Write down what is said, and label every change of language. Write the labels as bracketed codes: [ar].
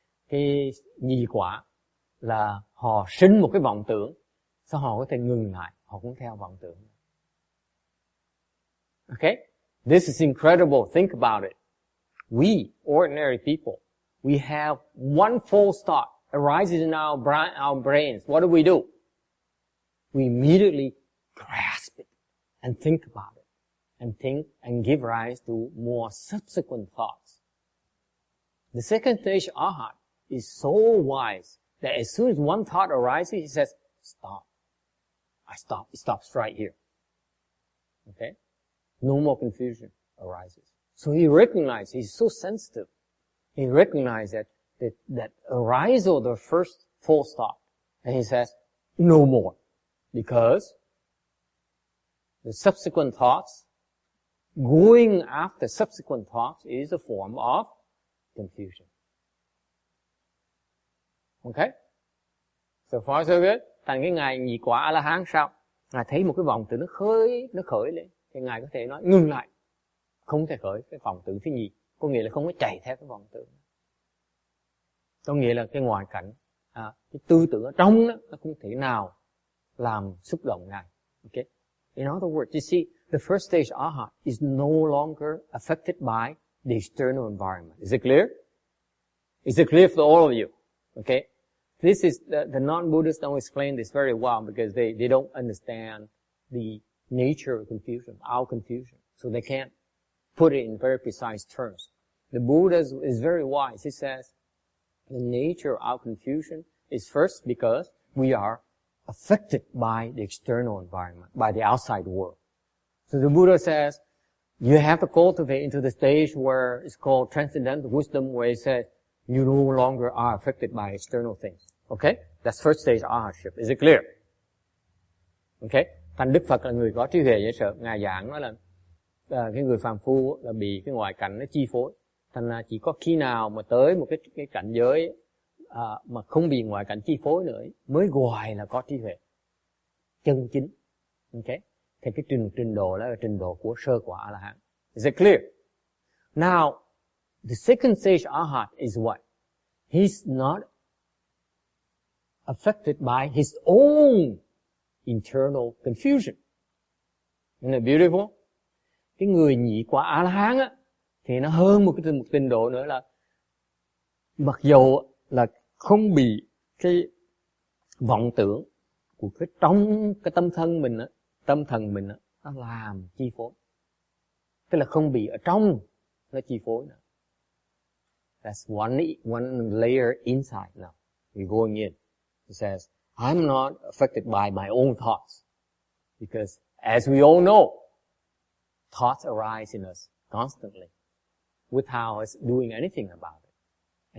[vi] Cái nhị quả là họ sinh một cái vọng tưởng, sao họ có thể ngừng lại, họ cũng theo vọng tưởng. [en] Okay? This is incredible. Think about it. We, ordinary people, we have one false thought arises in our brains. What do? We immediately grasp it and think about it and give rise to more subsequent thoughts. The second stage Arhat is so wise that as soon as one thought arises, he says, stop. I stop. It stops right here. Okay? No more confusion arises. So he recognizes, he's so sensitive. He recognizes that arisal of the first false thought. And he says, no more. Because the subsequent thoughts, going after subsequent thoughts is a form of confusion. Okay? So far so good. [vi] Thành cái ngài nhị quả A-la-hán sao? Ngài thấy một cái vọng tưởng nó khởi lên. Thì ngài có thể nói ngừng lại. Không thể khởi cái vọng tưởng thứ nhì. Có nghĩa là không có chạy theo cái vọng tưởng. Có nghĩa là cái ngoại cảnh, cái tư tưởng ở trong đó, nó không thể nào làm xúc động ngài. Okay? [en] In other words, you see, the first stage arhat is no longer affected by the external environment. Is it clear? Is it clear for all of you? Okay? This is, the non-Buddhists don't explain this very well because they don't understand the nature of confusion, our confusion. So they can't put it in very precise terms. The Buddha is very wise. He says, the nature of our confusion is first because we are affected by the external environment, by the outside world. So the Buddha says, you have to cultivate into the stage where it's called transcendental wisdom, where it says, you no longer are affected by external things. Okay? That's first stage arhatship. Is it clear? Okay? [vi] Thành Đức Phật là người có trí huệ dễ sợ. Ngài giảng nói là cái người phàm phu là bị cái ngoại cảnh nó chi phối. Thành là chỉ có khi nào mà tới một cái cảnh giới mà không bị ngoại cảnh chi phối nữa mới gọi là có trí huệ chân chính. Okay? Thì cái trình độ đó là trình độ của sơ quả A-la-hán. [en] Is it clear? Now, the second stage arhat is what? He's not affected by his own internal confusion. Isn't it beautiful? [vi] Cái người nhị quả A-la-hán á, thì nó hơn một trình độ nữa là mặc dù là không bị cái vọng tưởng của cái trong cái tâm thần mình á, nó làm chi phối. Tức là không bị ở trong nó chi phối nữa. [en] That's one layer inside now. You're going in. It says, I'm not affected by my own thoughts. Because as we all know, thoughts arise in us constantly without us doing anything about it.